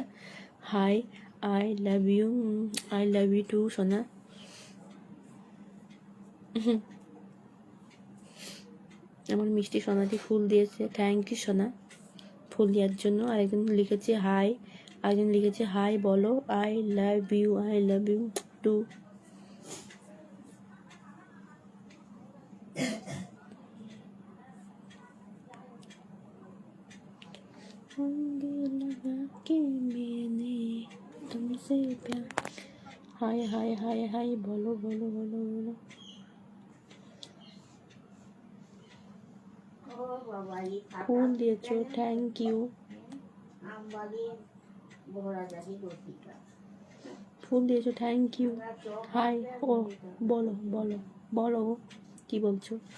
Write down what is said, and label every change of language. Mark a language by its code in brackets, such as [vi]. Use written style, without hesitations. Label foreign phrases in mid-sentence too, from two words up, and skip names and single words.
[bn] হাই, [en] I love you too [bn] সোনা। আমার মিষ্টি সোনাটি ফুল দিয়েছে, [en] thank you [bn] সোনা ফুল দেওয়ার জন্য। আরেকজন লিখেছে হাই, আরেকজন লিখেছে হাই বলো, [en] I love you too. [hi] तुमसे प्यार। हाय हाय हाय हाय बोलो बोलो बोलो बोलो। [bn] ফুল দিয়েছো, [en] thank you. [bn] ফুল দিয়েছো, [en] thank you. [bn] হাই, ও বলো বলো বলো, কি বলছো?